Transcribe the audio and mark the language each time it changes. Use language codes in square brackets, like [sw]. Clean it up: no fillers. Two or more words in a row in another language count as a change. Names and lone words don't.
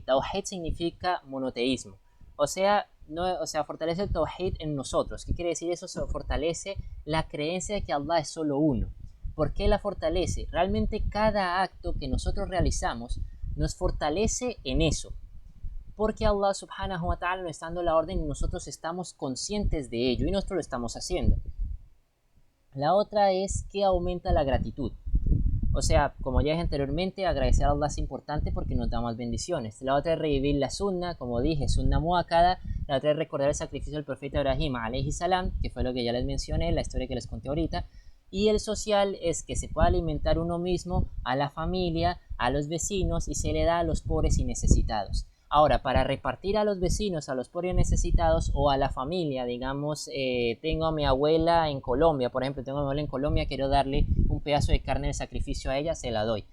[es] Tawhid significa monoteísmo. O sea, no, o sea, fortalece el tawhid en nosotros. ¿Qué quiere decir eso? Se fortalece la creencia de que Allah es solo uno. ¿Por qué la fortalece? Realmente cada acto que nosotros realizamos nos fortalece en eso, porque Allah [ar] سبحانه وتعالى [es] nos está dando la orden y nosotros estamos conscientes de ello y nosotros lo estamos haciendo. La otra es que aumenta la gratitud. O sea, como ya dije anteriormente, agradecer a Allah es importante porque nos da más bendiciones. La otra es revivir la sunna, como dije, [ar] سنة مؤكدة. [es] La otra es recordar el sacrificio del profeta Ibrahim [ar] عليه السلام, [es] que fue lo que ya les mencioné, la historia que les conté ahorita. Y el social es que se pueda alimentar uno mismo, a la familia, a los vecinos y se le da a los pobres y necesitados. Ahora, para repartir a los vecinos, a los pobres y necesitados o a la familia, digamos, tengo a mi abuela en Colombia, por ejemplo, tengo a mi abuela en Colombia, quiero darle un pedazo de carne de sacrificio a ella, se la doy.